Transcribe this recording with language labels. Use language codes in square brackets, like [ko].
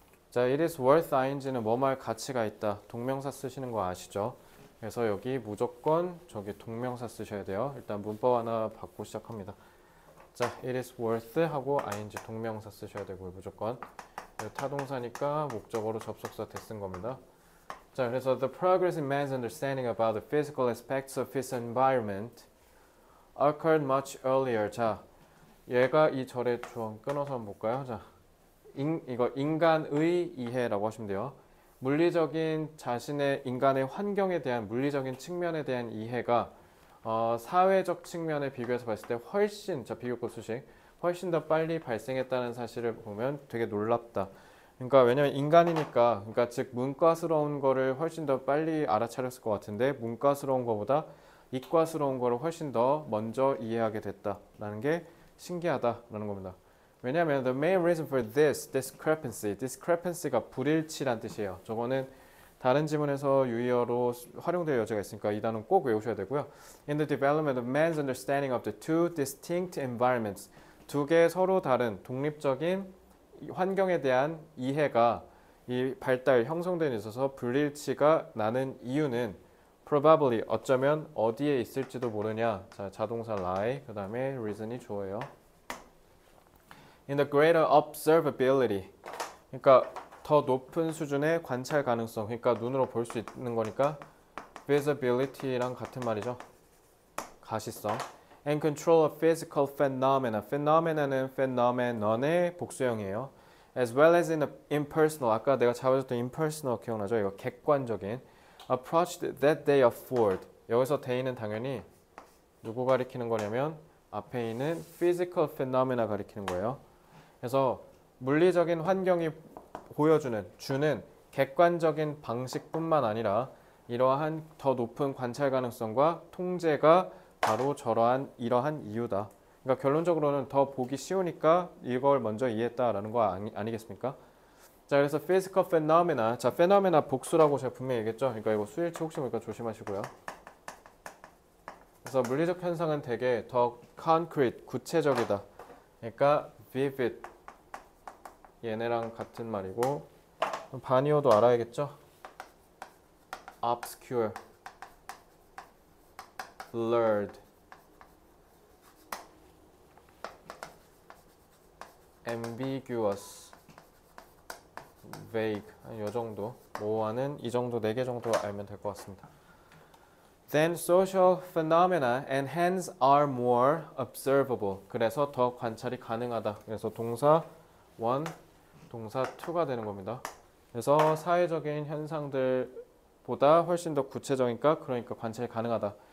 [ko] 자, it is worth ing는 뭐뭐할 가치가 있다. 동명사 쓰시는 거 아시죠? 그래서 여기 무조건 저기 동명사 쓰셔야 돼요. 일단 문법 하나 받고 시작합니다. 자, it is worth 하고 ing 동명사 쓰셔야 되고요. 무조건. 타동사니까 목적어로 접속사 대 쓴 겁니다. 자, 그래서 [en] the progress in man's understanding about the physical aspects of his environment occurred much earlier. [ko] 자, 얘가 이 절의 조항 끊어서 한번 볼까요? 자, 이거 인간의 이해라고 하시면 돼요. 물리적인 자신의 인간의 환경에 대한 물리적인 측면에 대한 이해가 사회적 측면에 비교해서 봤을 때 훨씬, 자 비교급 수식, 훨씬 더 빨리 발생했다는 사실을 보면 되게 놀랍다. 그러니까 왜냐면 인간이니까, 그러니까 즉 문과스러운 거를 훨씬 더 빨리 알아차렸을 것 같은데 문과스러운 거보다 이과스러운 거를 훨씬 더 먼저 이해하게 됐다라는 게 신기하다라는 겁니다. 왜냐하면 [en] the main reason for this discrepancy가 [ko] 불일치란 뜻이에요. 저거는 다른 지문에서 유의어로 활용될 여지가 있으니까 이 단어는 꼭 외우셔야 되고요. [en] In the development of man's understanding of the two distinct environments, [ko] 두 개의 서로 다른 독립적인 환경에 대한 이해가 이 발달, 형성됨에 있어서 불일치가 나는 이유는 probably, 어쩌면 어디에 있을지도 모르냐. 자, 자동사 lie, 그 다음에 reason이 주어예요. [en] In the greater observability, [ko] 그러니까 더 높은 수준의 관찰 가능성, 그러니까 눈으로 볼 수 있는 거니까 visibility랑 같은 말이죠. [en] 가시성. And control of physical phenomena. [ko] phenomena는 phenomenon의 복수형이에요. [en] As well as in impersonal, [ko] 아까 내가 잡아줬던 [en] impersonal [ko] 기억나죠? 이거 객관적인 [en] approach that they afford. [ko] 여기서 they는 당연히 누구 가리키는 거냐면 앞에 있는 physical phenomena 가리키는 거예요. 그래서 물리적인 환경이 주는 객관적인 방식뿐만 아니라 이러한 더 높은 관찰 가능성과 통제가 바로 이러한 이유다. 그러니까 결론적으로는 더 보기 쉬우니까 이걸 먼저 이해했다라는 거 아니겠습니까? 자, 그래서 physical phenomena, 자, phenomena 복수라고 제가 분명히 얘기했죠. 그러니까 이거 수일치 혹시 모르니까 조심하시고요. 그래서 물리적 현상은 되게 더 concrete, 구체적이다. 그러니까 vivid, 얘네랑 같은 말이고 반이어도 알아야겠죠? obscure, blurred, ambiguous, vague, 이 정도 모호하는 이 정도 4개 정도 알면 될 것 같습니다. [en] Then social phenomena and hence are more observable. [ko] 그래서 더 관찰이 가능하다. 그래서 동사 1, 동사 2가 되는 겁니다. 그래서 사회적인 현상들보다 훨씬 더 구체적이니까 그러니까 관찰이 가능하다.